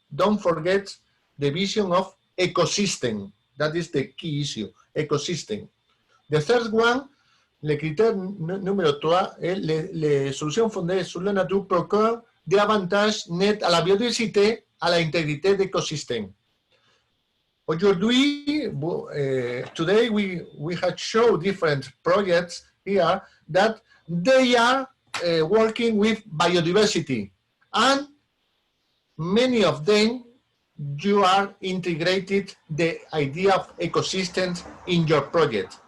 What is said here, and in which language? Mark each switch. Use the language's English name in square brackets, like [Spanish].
[English] Don't forget the vision of ecosystem. That is the key issue, ecosystem. The third one, [French] le critère numéro 3, est les solutions fondées sur la nature procurent des avantages nets à la biodiversité, à l'intégrité d'écosystème. [English] Aujourd'hui, today we had shown different projects here that they are working with biodiversity, and many of them you are integrated the idea of ecosystems in your project.